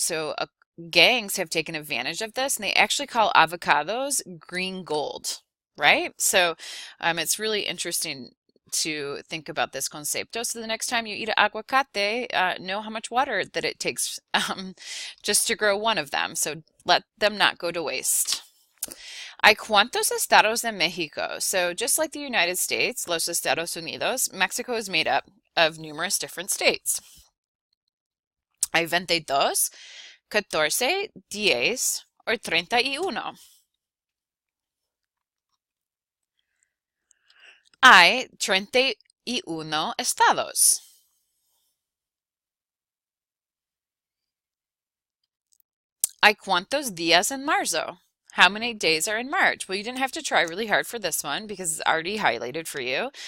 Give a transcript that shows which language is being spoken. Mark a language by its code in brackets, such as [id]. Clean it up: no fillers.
[en] So gangs have taken advantage of this, and they actually call avocados green gold, right? So it's really interesting to think about this concepto. So the next time you eat an aguacate, know how much water that it takes just to grow one of them. So let them not go to waste. [es] ¿Hay cuántos estados en Mexico? [en] So just like the United States, los Estados Unidos, Mexico is made up of numerous different states. [es] ¿Hay 22, 14, 10 or 31? Hay 31 estados. ¿Hay cuántos días en marzo? [en] How many days are in March? Well, you didn't have to try really hard for this one because it's already highlighted for you.